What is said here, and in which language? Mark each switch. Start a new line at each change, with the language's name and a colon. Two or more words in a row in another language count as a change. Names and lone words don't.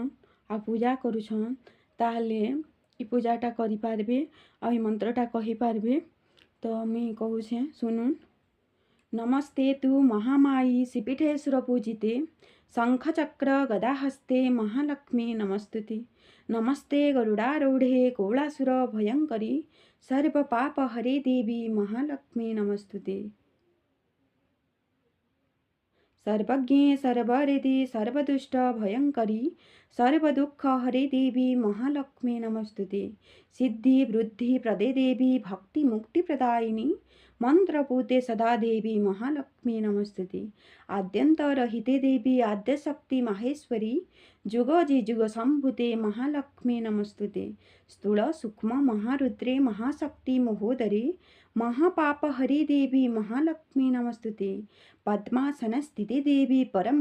Odia: ଆଉ ପୂଜା କରୁଛନ୍ ତାହେଲେ ଇ ପୂଜାଟା କରିପାରିବେ ଆଉ ଇ ମନ୍ତ୍ରଟା କହିପାରିବେ ତ ମୁଇଁ କହୁଛେ ଶୁଣୁନ୍
Sanskrit: ନମସ୍ତେ ତୁ ମହାମାୟୀ ଶ୍ରୀପୀଠେ ସୁରପୂଜିତେ ଶଙ୍ଖଚକ୍ର ଗଦାହସ୍ତେ ମହାଲକ୍ଷ୍ମୀ ନମସ୍ତୁତେ ନମସ୍ତେ ଗରୁଡ଼ାରୂଢ଼େ କୌଳାସୁର ଭୟଙ୍କରୀ ସର୍ବପାପ ହରେ ଦେବୀ ମହାଲକ୍ଷ୍ମୀ ନମସ୍ତୁତେ सर्वज्ञे सर्वहृदि सर्वदुष्ट भयंकरी सर्वदुःख हरे देवी महालक्ष्मी नमस्तुते सिद्धि वृद्धि प्रदे देवी भक्ति मुक्ति प्रदायिनी मंत्रपूते सदा देवी महालक्ष्मी नमस्तुते आद्यंतरहिते देवी आद्यशक्ति माहेश्वरी जुग संभूते महालक्ष्मी नमस्तुते स्थूल सूक्ष्म महारुद्रे महाशक्ति महोदरे महापाप हरि देवी महालक्ष्मी नमस्तुते पद्मासन स्थिते देवी परम